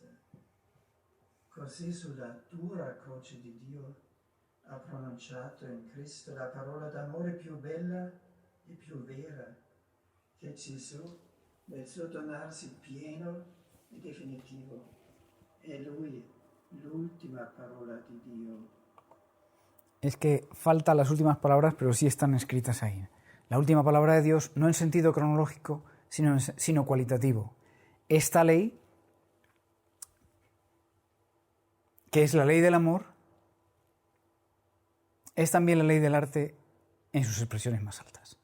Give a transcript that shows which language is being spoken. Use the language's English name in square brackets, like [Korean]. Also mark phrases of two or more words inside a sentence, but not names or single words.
[Italian] Così sulla dura croce di Dio ha pronunciato in Cristo la parola d'amore più bella e più vera, che Gesù, nel suo donarsi pieno e definitivo, è Lui, l'ultima parola di Dio. [Spanish] Es que faltan las últimas palabras, pero sí están escritas ahí. La última palabra de Dios, no en sentido cronológico, sino cualitativo. Esta ley, que es la ley del amor, es también la ley del arte en sus expresiones más altas.